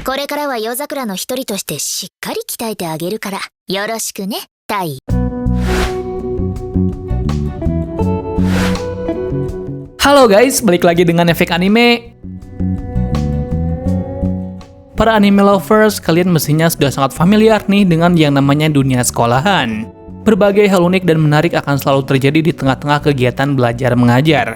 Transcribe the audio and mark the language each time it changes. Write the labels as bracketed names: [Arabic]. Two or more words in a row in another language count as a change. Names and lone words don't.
[Japanese] これからは夜桜の一人としてしっかり鍛えてあげるから、よろしくね、タイ。 [Indonesian] Halo guys, balik lagi dengan Efek Anime. Para [English] anime lovers, [Indonesian] kalian mestinya sudah sangat familiar nih dengan yang namanya dunia sekolahan. Berbagai hal unik dan menarik akan selalu terjadi di tengah-tengah kegiatan belajar mengajar.